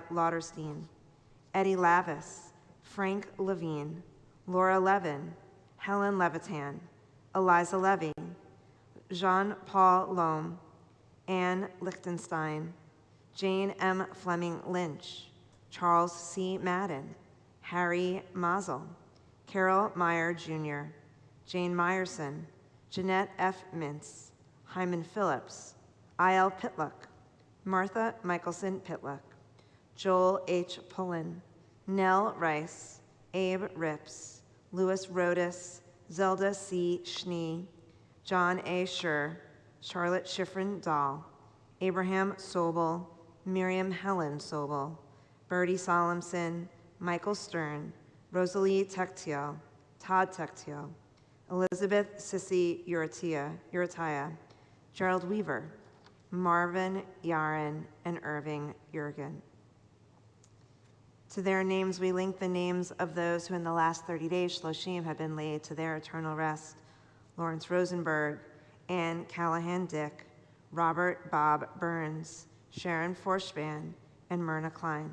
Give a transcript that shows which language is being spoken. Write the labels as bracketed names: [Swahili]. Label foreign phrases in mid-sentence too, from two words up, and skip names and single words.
[English] Lauderstein, Eddie Lavis, Frank Levine, Laura Levin, Helen Levitan, Eliza Levy, Jean-Paul Lohm, Anne Lichtenstein, Jane M. Fleming Lynch, Charles C. Madden, Harry Mazel, Carol Meyer Jr., Jane Meyerson, Jeanette F. Mintz, Hyman Phillips, I.L. Pitluck, Martha Michelson Pitluck, Joel H. Pullen, Nell Rice, Abe Rips, Louis Rodas, Zelda C. Schnee, John A. Schur, Charlotte Schifrin Dahl, Abraham Sobel, Miriam Helen Sobel, Bertie Solemson, Michael Stern, Rosalie Tectio, Todd Tectio, Elizabeth Sissy Urataya, Gerald Weaver, Marvin Yaren, and Irving Jurgen. To their names we link the names of those who in the last 30 days, Shloshim, have been laid to their eternal rest. Lawrence Rosenberg, Ann Callahan Dick, Robert Bob Burns, Sharon Forspan, and Myrna Klein.